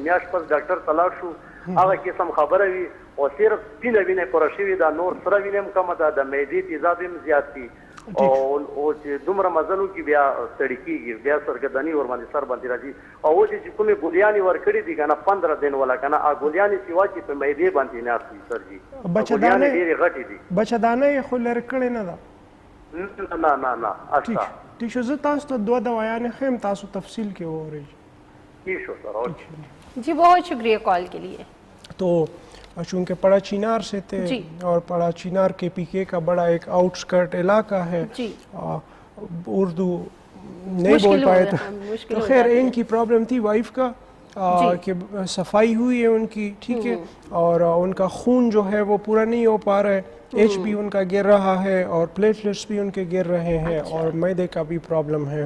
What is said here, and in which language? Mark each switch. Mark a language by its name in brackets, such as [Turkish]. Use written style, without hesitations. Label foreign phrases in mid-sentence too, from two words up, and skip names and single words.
[Pashto] میاشت پس ډاکټر ته لاړ شو، هغه قسم خبره وي او صرف سپینه وینه پوره شوې ده، نور سره وینه هم کمه ده، د معدې تیزاب هم زیات دي او چې دومره مزل وکړي بیا ستړي کېږي، بیا سرګردني ورباندې سر باندې راځي. او اوس چې کومې ګولیانې ورکړي دي که نه [Urdu] 15 دن والا [Pashto] که نه، هغه ګولیانې سوا چې په معدې باندې ناست دي سر جي، ګولیانې ډېرې غټې دي. بچهدانه یې خو لرې کړې نه ده؟ نه نه نه اچھا ٹھیک شو. زه تاسو ته دوه دوايانې ښیم، تاسو تفصیل کې وورئ. ٹھیک شو سر. [Urdu] جی بہت شکریہ کال کے لیے. تو چونکہ پڑا چینار سے تھے اور پڑا چینار کے پی کے کا بڑا ایک آؤٹ سکرٹ علاقہ ہے، اردو نہیں بول پائے تو خیر ان کی پرابلم تھی وائف کا کہ صفائی ہوئی ہے ان کی، ٹھیک ہے، اور ان کا خون جو ہے وہ پورا نہیں ہو پا رہا ہے، ایچ پی ان کا گر رہا ہے اور پلیٹلیٹس بھی ان کے گر رہے ہیں اور میدے کا بھی پرابلم ہے.